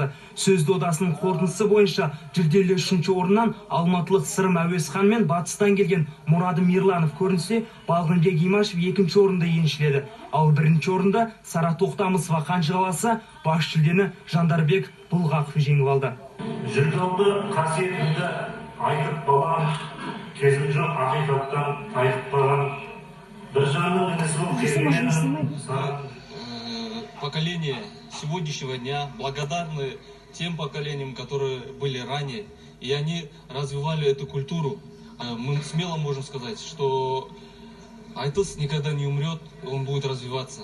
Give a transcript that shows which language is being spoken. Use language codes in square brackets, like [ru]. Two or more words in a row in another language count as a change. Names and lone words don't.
[kk] Сөз додасының қорытындысы бойынша жүлделі 3-ші орыннан алматылық Сырым Әуесхан мен батыстан келген Мұрадым Мирланов көрінсе, Балғынбек Имашев 2-ші орынды еншіледі. Ал 1-ші орында Сара Тоқтамысова қанжығаласа, бас жүлдені Жандарбек Бұлғақов жеңіп алды. Жыргалды қасиетіңді айтып балам, кезім жоқ ақиқаттан тайып қалған. [ru] Поколение сегодняшнего дня благодарны тем поколениям, которые были ранее, и они развивали эту культуру. Мы смело можем сказать, что айтыс никогда не умрет, он будет развиваться.